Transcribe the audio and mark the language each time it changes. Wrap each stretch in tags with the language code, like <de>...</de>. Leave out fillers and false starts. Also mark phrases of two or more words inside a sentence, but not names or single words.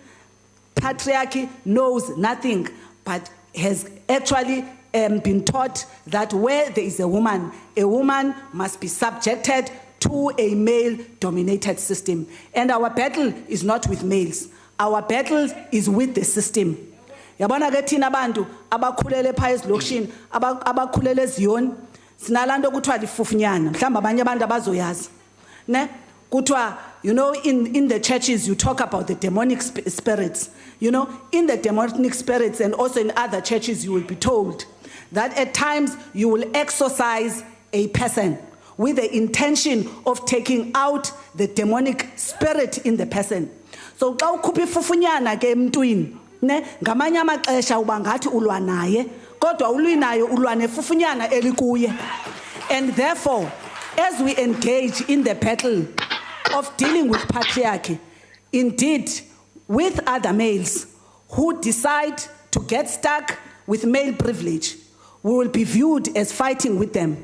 <en>Patriarchy knows nothing, but has actually been taught that where there is a woman must be subjected to a male-dominated system. And our battle is not with males. Our battle is with the system.</en> <xh>Yabona ke thina abantu abakhulele pha ezilokishini abakhulele eziyoni sinalando kuthiwa lifufunyana mhlawumbe abanye abantu abazoyazi ne kuthiwa</xh> <en>in the churches you talk about the demonic spirits. In the demonic spirits and also in other churches you will be told that at times you will exorcise a person with the intention of taking out the demonic spirit in the person.</en> <xh>So xa ukhupha ifufunyana ke emntwini ne ngamanye amaxesha uba ngathi ulwa naye kodwa ulwi naye ulwa nefufunyana elikuye.</xh> <en>And therefore, as we engage in the battle of dealing with patriarchy, indeed with other males who decide to get stuck with male privilege, we will be viewed as fighting with them.</en>